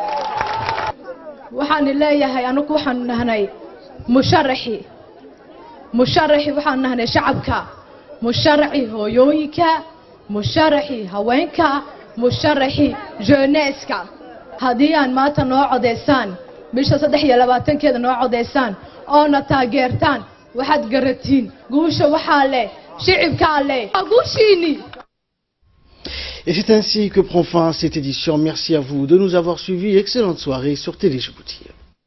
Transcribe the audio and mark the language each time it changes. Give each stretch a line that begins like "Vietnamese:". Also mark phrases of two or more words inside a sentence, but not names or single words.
Somali: waxaan leeyahay anaku waxaan nahnay musharaxi waxaan nahnay shacabka musharaxi hooyooyinka musharaxi haweenka musharaxi jeunesse haddii aan maanta noo codeysaan bisha 23 noo codeysaan oo na taageertaan waxaad garatiin guusha waxaa leh shicibka leh guushiini.
French: Et c'est ainsi que prend fin cette édition. Merci à vous de nous avoir suivis. Excellente soirée sur Télé Djibouti.